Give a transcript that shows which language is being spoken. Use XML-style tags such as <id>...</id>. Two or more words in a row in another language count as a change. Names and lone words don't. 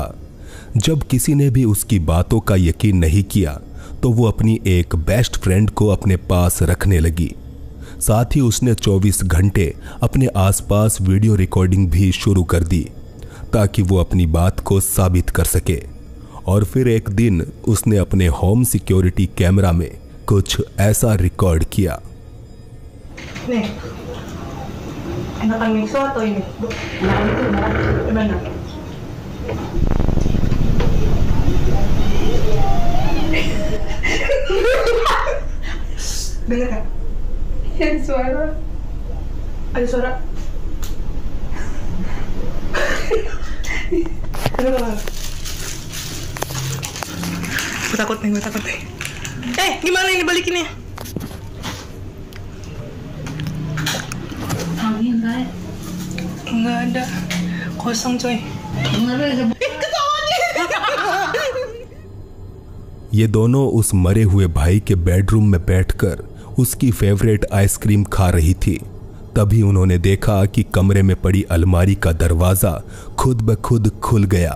<hi>जब किसी ने भी उसकी बातों का यकीन नहीं किया तो वो अपनी एक</hi> <en>best friend</en> <hi>को अपने पास रखने लगी। साथ ही उसने 24 घंटे अपने आसपास</hi> <en>video recording</en> <hi>भी शुरू कर दी ताकि वो अपनी बात को साबित कर सके। और फिर एक दिन उसने अपने</hi> <en>home security camera</en> <hi>में कुछ ऐसा रिकॉर्ड किया।</hi> <id>Nih, enakan miso atau ini? Nah, itu gimana? Dengar kan? Ada suara. Ada suara. Gue takut nih. Gimana ini balikinnya? Enggak ada, kosong coy।</id> <hi>ये दोनों उस मरे हुए भाई के बेडरूम में बैठकर उसकी</hi> <en>favorite ice cream</en> <hi>खा रही थी। तभी उन्होंने देखा कि कमरे में पड़ी अलमारी का दरवाजा खुद ब खुद खुल गया।</hi>